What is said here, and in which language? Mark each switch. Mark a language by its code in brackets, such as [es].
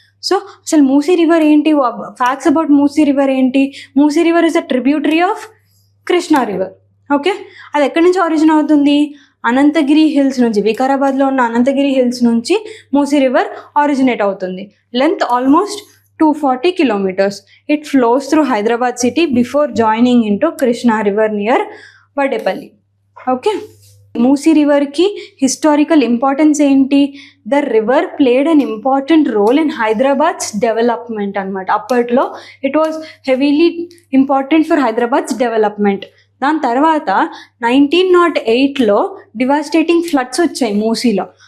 [te] So అసలు Musi river ఏంటి, facts about Musi river ఏంటి? [en] Musi river is a tributary of Krishna river. [te] Okay, అది ఎక్కడి నుంచి ఆరిజిన్ అవుతుంది? అనంతగిరి హిల్స్ నుంచి, వికారాబాద్లో ఉన్న అనంతగిరి హిల్స్ నుంచి మూసీ రివర్ ఆరిజినేట్ అవుతుంది. [en] Length almost 240 kilometers. It flows through Hyderabad city before joining into Krishna river near Vadepalli. Okay. [te] Musi రివర్కి historical importance ఏంటి? [en] the river played an important role in Hyderabad's development [te] అనమాట. అప్పట్లో [en] It was heavily important for Hyderabad's development. [te] దాని తర్వాత 1908లో devastating floods వచ్చాయి మూసీలో.